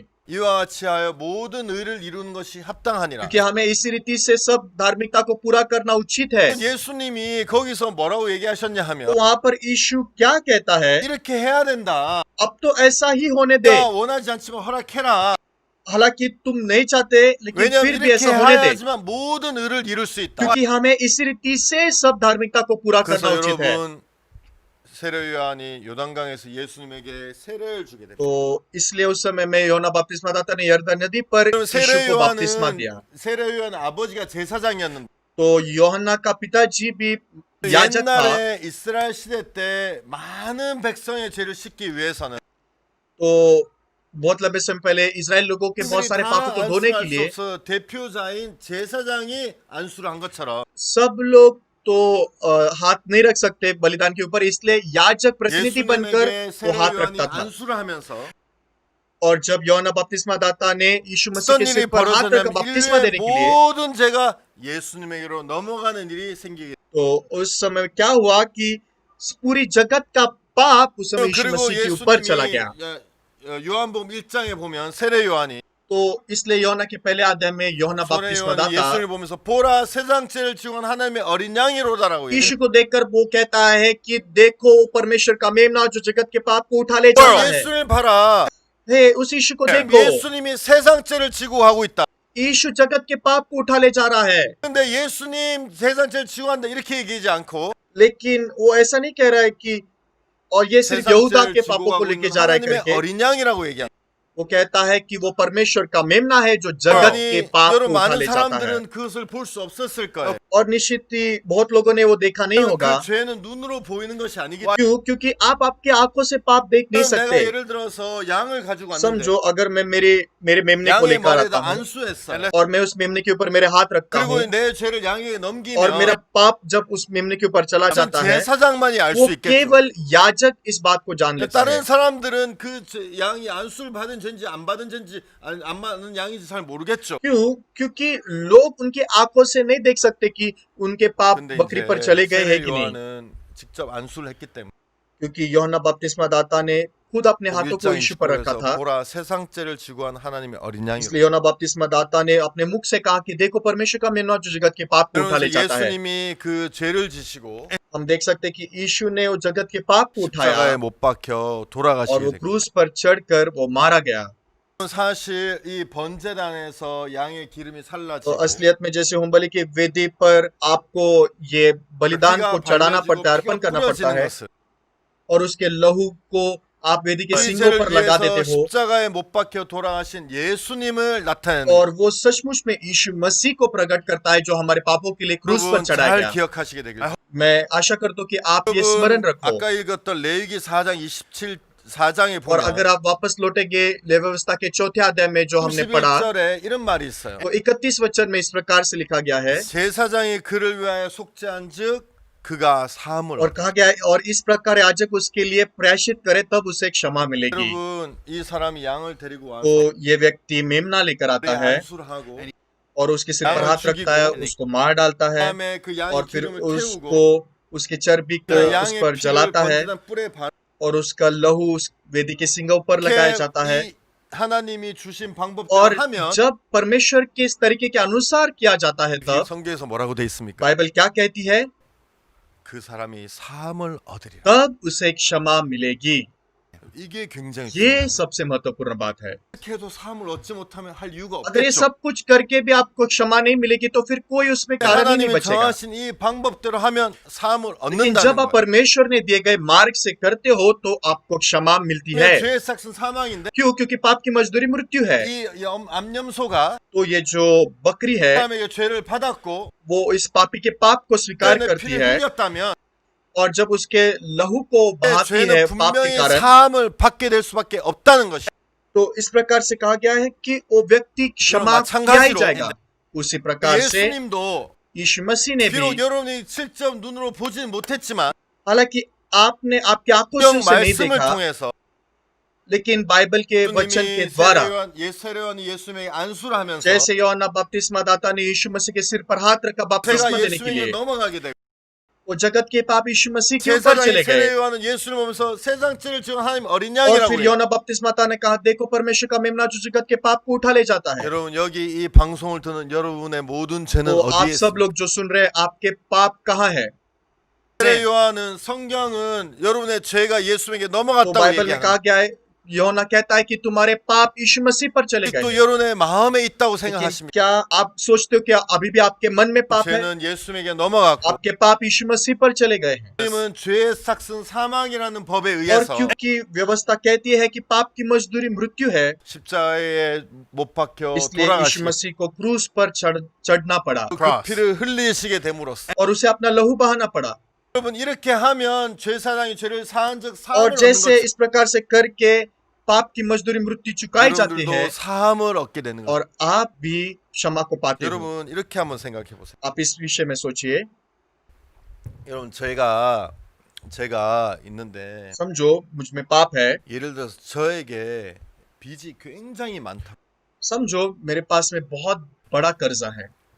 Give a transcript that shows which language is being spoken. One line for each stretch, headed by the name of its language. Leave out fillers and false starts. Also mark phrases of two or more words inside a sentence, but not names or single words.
Korean: 이와 같이 하여 모든 의를 이루는 것이 합당하니라.
Hindi: क्योंकि हमें इसी रीति से सब धार्मिकता को पूरा करना उचित है।
Korean: 예수님이 거기서 뭐라고 얘기하셨냐
Hindi: तो
Korean: 하면
Hindi: वहां पर यीशु क्या कहता है?
Korean: 이렇게 해야 된다.
Hindi: अब तो ऐसा ही होने दे,
Korean: 내가 원하지 않지만 허락해라.
Hindi: हालांकि तुम नहीं चाहते लेकिन
Korean: 왜냐하면
Hindi: फिर भी
Korean: 이렇게
Hindi: ऐसा होने दे,
Korean: 해야지만 모든 의를 이룰 수 있다.
Hindi: क्योंकि हमें इसी रीति से सब धार्मिकता को पूरा
Korean: 그래서
Hindi: करना उचित है।
Korean: 여러분 세례 요한이 요단강에서 예수님에게 세례를 주게 됩니다.
Hindi: तो इसलिए उस समय में यूहन्ना बपतिस्मा दाता ने यरदन नदी पर
Korean: 그럼
Hindi: यीशु
Korean: 세례
Hindi: को बपतिस्मा
Korean: 요한은
Hindi: दिया।
Korean: 세례 요한 아버지가 제사장이었는데
Hindi: तो यूहन्ना का पिताजी भी याजक था।
Korean: 옛날에 이스라엘 시대 때 많은 백성의 죄를 씻기 위해서는
Hindi: तो बहुत लंबे समय पहले इजराइल लोगों के बहुत
Korean: 그들이
Hindi: सारे
Korean: 다
Hindi: पापों को धोने के
Korean: 안수할 수
Hindi: लिए
Korean: 없어 대표자인 제사장이 안수를 한 것처럼
Hindi: सब लोग तो हाथ नहीं रख सकते बलिदान के ऊपर, इसलिए याजक प्रतिनिधि बनकर
Korean: 예수님에게
Hindi: वो
Korean: 세례
Hindi: हाथ
Korean: 요한이
Hindi: रखता था।
Korean: 안수를 하면서
Hindi: और जब यूहन्ना बपतिस्मा दाता ने यीशु मसीह
Korean: 어떤
Hindi: के
Korean: 일이
Hindi: सिर पर हाथ रखकर
Korean: 벌어졌냐면
Hindi: बपतिस्मा देने
Korean: 인류의
Hindi: के लिए,
Korean: 모든 죄가 예수님에게로 넘어가는 일이 생기게
Hindi: तो उस समय क्या हुआ कि पूरी जगत का पाप उस समय यीशु
Korean: 그리고
Hindi: मसीह के ऊपर चला
Korean: 예수님이
Hindi: गया।
Korean: 요한복음 1장에 보면 세례 요한이
Hindi: तो इसलिए यूहन्ना के पहले अध्याय में यूहन्ना
Korean: 세례
Hindi: बपतिस्मा
Korean: 요한이
Hindi: दाता
Korean: 예수를 보면서 보라 세상죄를 지고 온 하나님의 어린 양이로다라고
Hindi: यीशु को देखकर वो कहता है कि देखो परमेश्वर का मेमना जो जगत के पाप को उठा ले जा रहा है।
Korean: 예수를 봐라.
Hindi: हे उस यीशु को देखो,
Korean: 예수님이 세상죄를 지고 하고 있다.
Hindi: यीशु जगत के पाप को उठा ले जा रहा है।
Korean: 근데 예수님 세상죄를 지고 한다 이렇게 얘기하지 않고
Hindi: लेकिन वो ऐसा नहीं कह रहा है कि और ये सिर्फ यहूदा
Korean: 세상죄를
Hindi: के
Korean: 지고
Hindi: पापों को
Korean: 가고
Hindi: लेके
Korean: 있는
Hindi: जा रहा है
Korean: 하나님의
Hindi: करके,
Korean: 어린 양이라고 얘기합니다.
Hindi: वो कहता है कि वो परमेश्वर का मेमना है जो जगत के
Korean: 아니,
Hindi: पाप को
Korean: 여러분
Hindi: उठा
Korean: 많은
Hindi: ले जाता है।
Korean: 사람들은 그것을 볼 수 없었을 거예요.
Hindi: और निश्चित ही बहुत लोगों ने वो देखा नहीं होगा।
Korean: 그 죄는 눈으로 보이는 것이 아니기
Hindi: क्यों? क्योंकि आप आपकी आंखों से पाप देख नहीं
Korean: 때문에 내가
Hindi: सकते।
Korean: 예를 들어서 양을 가지고 왔는데
Hindi: समझो अगर मैं मेरे मेमने को
Korean: 양의
Hindi: लेकर आता
Korean: 머리에다
Hindi: हूँ
Korean: 안수했어.
Hindi: और मैं उस मेमने के ऊपर मेरे हाथ रखता हूँ
Korean: 그리고 내 죄를 양에게
Hindi: और मेरा
Korean: 넘기면
Hindi: पाप जब उस मेमने के ऊपर चला
Korean: 그건
Hindi: जाता है,
Korean: 제사장만이 알
Hindi: वो
Korean: 수 있겠죠.
Hindi: केवल याजक इस बात को जान लेता है।
Korean: 다른 사람들은 그 양이 안수를 받은 죄인지 안 받은 죄인지 안 받은 양인지 잘 모르겠죠.
Hindi: क्यों? क्योंकि लोग उनकी आंखों से नहीं देख सकते कि उनके पाप
Korean: 근데
Hindi: बकरी पर
Korean: 이제
Hindi: चले गए हैं
Korean: 세례
Hindi: कि नहीं,
Korean: 요한은 직접 안수를 했기 때문에
Hindi: क्योंकि यूहन्ना बपतिस्मा दाता ने खुद अपने हाथों को
Korean: 1장
Hindi: यीशु पर रखा
Korean: 29절에서
Hindi: था।
Korean: 보라 세상죄를 지고 한 하나님의 어린 양이로.
Hindi: इसलिए यूहन्ना बपतिस्मा दाता ने अपने मुख से कहा कि देखो परमेश्वर का मेमना जो जगत के पाप को उठा ले
Korean: 그러면서
Hindi: जाता है।
Korean: 예수님이 그 죄를 지시고
Hindi: हम देख सकते हैं कि यीशु ने वो जगत के पाप को
Korean: 십자가에
Hindi: उठाया
Korean: 못 박혀
Hindi: और
Korean: 돌아가시게
Hindi: वो
Korean: 됐고
Hindi: क्रूस पर चढ़कर वो मारा गया।
Korean: 사실 이 번제단에서 양의 기름이
Hindi: तो
Korean: 살라지고
Hindi: असलियत में जैसे होमबलि की वेदी पर आपको ये बलिदान
Korean: 피가
Hindi: को चढ़ाना
Korean: 발라지고
Hindi: पड़ता है, अर्पण
Korean: 피가
Hindi: करना पड़ता
Korean: 뿌려지는
Hindi: है,
Korean: 것을
Hindi: और उसके लहू को आप वेदी के
Korean: 이
Hindi: सींगों
Korean: 죄를
Hindi: पर लगा
Korean: 위해서
Hindi: देते हो,
Korean: 십자가에 못 박혀 돌아가신 예수님을 나타내는
Hindi: और वो सचमुच में यीशु मसीह को प्रकट करता है जो हमारे पापों के लिए क्रूस पर
Korean: 여러분
Hindi: चढ़ाया
Korean: 잘
Hindi: गया।
Korean: 기억하시게 되길
Hindi: मैं आशा करता हूं कि आप ये स्मरण
Korean: 여러분
Hindi: रखो।
Korean: 아까 읽었던 레위기 4장 4장에
Hindi: और
Korean: 보면
Hindi: अगर आप वापस लौटेंगे लेवी व्यवस्था के चौथे अध्याय में जो हमने पढ़ा,
Korean: 31절에 이런 말이 있어요.
Hindi: तो 31 वचन में इस प्रकार से लिखा गया है
Korean: 제사장이 그를 위하여 속죄한즉 그가 사함을
Hindi: और कहा गया है, और इस प्रकार याजक उसके लिए प्रायश्चित करे तब उसे क्षमा मिलेगी।
Korean: 여러분 이 사람이 양을 데리고 와서
Hindi: तो ये व्यक्ति मेमना लेकर आता है
Korean: 안수를 하고
Hindi: और उसके सिर पर
Korean: 양을
Hindi: हाथ रखता है,
Korean: 죽이고
Hindi: उसको मार डालता है
Korean: 다음에 그 양의
Hindi: और फिर
Korean: 기름을
Hindi: उसको
Korean: 태우고
Hindi: उसके चर्बी को
Korean: 그
Hindi: उस
Korean: 양의
Hindi: पर
Korean: 피를
Hindi: जलाता है
Korean: 번제단 뿔에 바르게
Hindi: और उसका लहू उस वेदी के सिंगों पर लगाया जाता है।
Korean: 이 하나님이 주신 방법대로
Hindi: और
Korean: 하면
Hindi: जब परमेश्वर के इस तरीके के अनुसार किया जाता है
Korean: 이게
Hindi: तब
Korean: 성경에서 뭐라고 돼 있습니까?
Hindi: बाइबल क्या कहती है?
Korean: 그 사람이 사함을 얻으리라.
Hindi: तब उसे क्षमा मिलेगी।
Korean: 이게 굉장히
Hindi: ये
Korean: 중요해요.
Hindi: सबसे महत्वपूर्ण बात है।
Korean: 이렇게 해도 사함을 얻지 못하면 할 이유가
Hindi: अगर ये
Korean: 없겠죠.
Hindi: सब कुछ करके भी आपको क्षमा नहीं मिलेगी तो फिर कोई उसमें कारण ही नहीं
Korean: 하나님이
Hindi: बचेगा।
Korean: 정하신 이 방법대로 하면 사함을
Hindi: लेकिन
Korean: 얻는다는
Hindi: जब आप
Korean: 거예요.
Hindi: परमेश्वर ने दिए गए मार्ग से करते हो तो आपको क्षमा मिलती है।
Korean: 왜 죄의 삭은 사망인데
Hindi: क्यों? क्योंकि पाप की मजदूरी मृत्यु है।
Korean: 이 암염소가
Hindi: तो ये जो बकरी है
Korean: 사람에게 죄를 받았고
Hindi: वो इस पापी के पाप को स्वीकार
Korean: 내
Hindi: करती
Korean: 피를
Hindi: है
Korean: 흘렸다면
Hindi: और जब उसके लहू को बहाती है
Korean: 죄는
Hindi: पाप के
Korean: 분명히
Hindi: कारण,
Korean: 사함을 받게 될 수밖에 없다는 것이.
Hindi: तो इस प्रकार से कहा गया है कि वो व्यक्ति क्षमा किया ही जाएगा। उसी प्रकार से
Korean: 예수님도
Hindi: यीशु मसीह ने
Korean: 비록
Hindi: भी,
Korean: 여러분이 직접 눈으로 보지는 못했지만
Hindi: हालांकि आपने आपकी आंखों से
Korean: 성경
Hindi: उसे नहीं
Korean: 말씀을
Hindi: देखा,
Korean: 통해서
Hindi: लेकिन बाइबल के वचन के
Korean: 예수님이
Hindi: द्वारा
Korean: 세례요한이 예수님에게 안수를 하면서
Hindi: जैसे योहन्ना बपतिस्मा दाता ने यीशु मसीह के सिर पर हाथ रखा
Korean: 제가
Hindi: बपतिस्मा देने के
Korean: 예수님에게
Hindi: लिए,
Korean: 넘어가게 되고
Hindi: वो जगत के पाप यीशु मसीह के ऊपर
Korean: 제사장이
Hindi: चले गए।
Korean: 세례요한은 예수를 보면서 세상 죄를 지은 하나님 어린
Hindi: और
Korean: 양이라고
Hindi: फिर
Korean: 해요.
Hindi: योना बपतिस्माता ने कहा, देखो परमेश्वर का मेमना जो जगत के पाप को उठा ले जाता है।
Korean: 여러분 여기 이 방송을 듣는 여러분의 모든 죄는
Hindi: तो आप
Korean: 어디에
Hindi: सब
Korean: 있습니까?
Hindi: लोग जो सुन रहे हैं, आपके पाप कहाँ है?
Korean: 세례요한은 성경은 여러분의 죄가 예수님에게
Hindi: तो
Korean: 넘어갔다고
Hindi: बाइबल में कहा
Korean: 얘기하는
Hindi: गया है, योना कहता है कि तुम्हारे पाप यीशु मसीह पर चले गए
Korean: 또
Hindi: हैं।
Korean: 여러분의 마음에 있다고
Hindi: लेकिन
Korean: 생각하십니까?
Hindi: क्या आप सोचते हो कि अभी भी आपके मन में पाप है?
Korean: 죄는 예수님에게 넘어갔고
Hindi: आपके पाप यीशु मसीह पर चले गए हैं।
Korean: 하나님은 죄의 삭은 사망이라는 법에
Hindi: और
Korean: 의해서
Hindi: क्योंकि व्यवस्था कहती है कि पाप की मजदूरी मृत्यु है,
Korean: 십자가에 못 박혀
Hindi: इसलिए यीशु
Korean: 돌아가시고
Hindi: मसीह को क्रूस पर चढ़ना पड़ा
Korean: 그 피를 흘리시게 됨으로써
Hindi: और उसे अपना लहू बहाना पड़ा।
Korean: 여러분 이렇게 하면 죄사장이 죄를 사한 적
Hindi: और
Korean: 사함을 얻는
Hindi: जैसे
Korean: 것
Hindi: इस प्रकार से करके पाप की मजदूरी मृत्यु चुकाई जाती है
Korean: 여러분들도 사함을 얻게 되는 거예요.
Hindi: और आप भी क्षमा को पाते हो।
Korean: 여러분 이렇게 한번 생각해 보세요.
Hindi: आप इस विषय में सोचिए।
Korean: 여러분 제가 있는데
Hindi: समझो मुझ में पाप है,
Korean: 예를 들어서 저에게 빚이 굉장히 많다.
Hindi: समझो मेरे पास में बहुत बड़ा कर्जा है,